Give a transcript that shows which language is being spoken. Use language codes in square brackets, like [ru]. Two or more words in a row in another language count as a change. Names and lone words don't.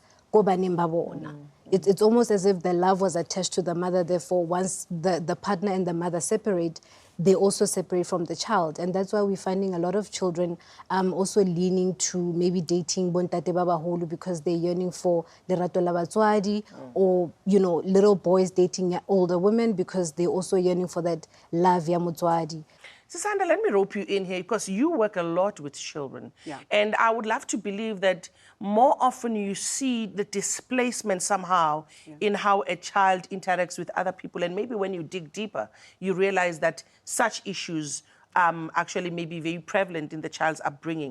[en] It's almost as if the love was attached to the mother. Therefore, once the partner and the mother separate, they also separate from the child. And that's why we're finding a lot of children also leaning to maybe dating [st] bontate babaholo [en] because they're yearning for [st] lerato la batswadi, [en] or, little boys dating older women because they're also yearning for that love [st] ya motswadi. [en] Sisanda, let me rope you in here because you work a lot with children. Yeah. And I would love to believe that more often you see the displacement somehow in how a child interacts with other people. And maybe when you dig deeper, you realize that such issues actually may be very prevalent in the child's upbringing.